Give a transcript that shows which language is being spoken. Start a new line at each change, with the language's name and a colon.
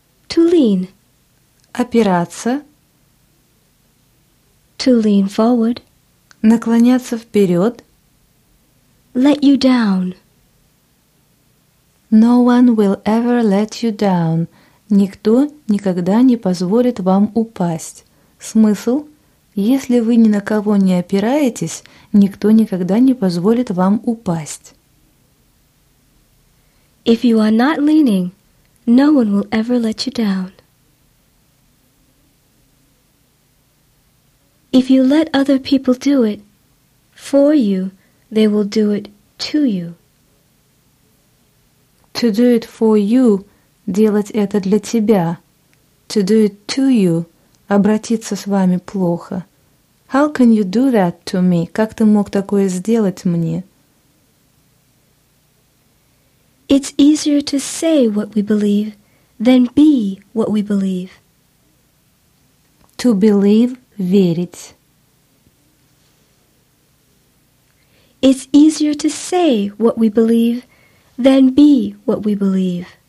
English: To lean.
Russian: Опираться.
English: To lean forward.
Russian: Наклоняться вперед.
English: Let you down. No one will ever let you down.
Russian: Никто никогда не позволит вам упасть. Смысл? Если вы ни на кого не опираетесь, никто никогда не позволит вам упасть.
English: If you are not leaning, no one will ever let you down. If you let other people do it for you, they will do it to you. To do it for you.
Russian: Делать это для тебя.
English: To do it to you.
Russian: Обратиться с вами плохо.
English: How can you do that to me?
Russian: Как ты мог такое сделать мне?
English: It's easier to say what we believe than be what we believe. To believe – верить. It's easier to say what we believe than be what we believe.